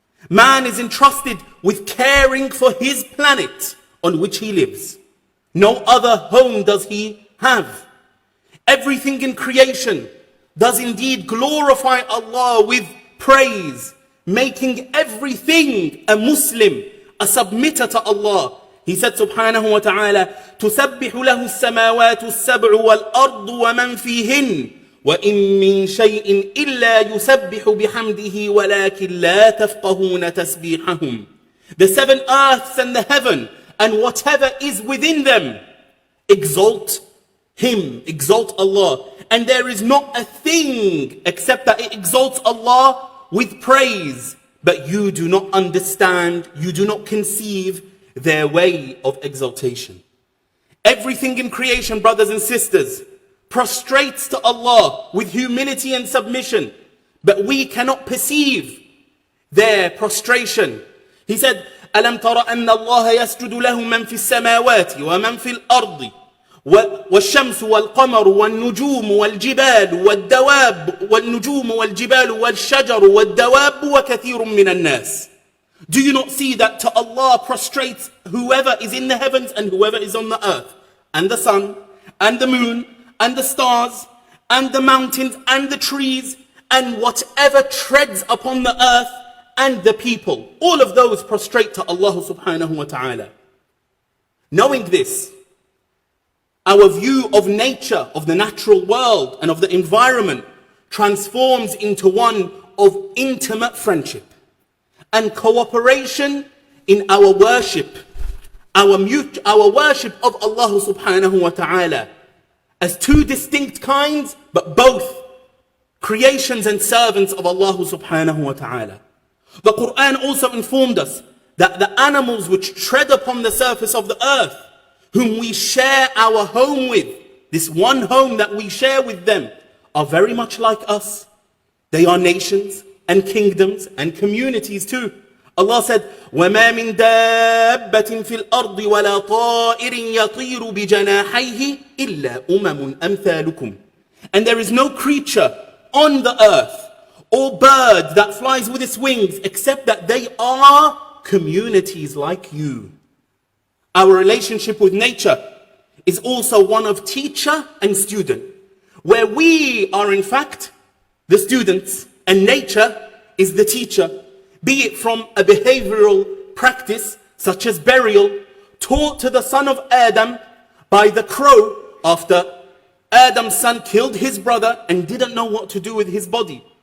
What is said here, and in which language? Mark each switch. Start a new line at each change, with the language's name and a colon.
English: Man is entrusted with caring for his planet on which he lives. No other home does he have. Everything in creation does indeed glorify Allah with praise, making everything a Muslim, a submitter to Allah. He said
Arabic: subhanahu wa ta'ala, تُسَبِّحُ لَهُ السَّمَاوَاتُ السَّبْعُ وَالْأَرْضُ وَمَنْ فِيهِنْ وَإِن مِّن شَيْءٍ إِلَّا يُسَبِّحُ بِحَمْدِهِ وَلَكِنْ لَا تَفْقَهُونَ تَسْبِيحَهُمْ.
English: The seven earths and the heaven and whatever is within them exalt Him, exalt Allah. And there is not a thing except that it exalts Allah with praise. But you do not understand, you do not conceive their way of exaltation. Everything in creation, brothers and sisters, prostrates to Allah with humility and submission. But we cannot perceive their prostration. He said,
Arabic: أَلَمْ تَرَ أَنَّ اللَّهَ يَسْجُدُ لَهُ مَنْ فِي السَّمَاوَاتِ وَمَنْ فِي الْأَرْضِ والشمس والقمر والنجوم والجبال والدواب والنجوم والجبال والشجر والدواب وكثير من الناس.
English: Do you not see that to Allah prostrates whoever is in the heavens and whoever is on the earth, and the sun, and the moon, and the stars, and the mountains, and the trees, and whatever treads upon the earth, and the people. All of those prostrate to Allah subhanahu wa ta'ala. Knowing this, our view of nature, of the natural world, and of the environment transforms into one of intimate friendship and cooperation in our worship, our worship of Allah subhanahu wa ta'ala, as two distinct kinds, but both creations and servants of Allah subhanahu wa ta'ala. The Quran also informed us that the animals which tread upon the surface of the earth, whom we share our home with, this one home that we share with them, are very much like us. They are nations and kingdoms and communities too. Allah said,
Arabic: وَمَا مِن دَابَّةٍ فِي الْأَرْضِ وَلَا طَائِرٍ يَطِيرُ بِجَنَاحَيْهِ إِلَّا أُمَمٌ أَمْثَالُكُمْ.
English: And there is no creature on the earth or bird that flies with its wings except that they are communities like you. Our relationship with nature is also one of teacher and student, where we are in fact the students and nature is the teacher, be it from a behavioral practice such as burial taught to the son of Adam by the crow after Adam's son killed his brother and didn't know what to do with his body.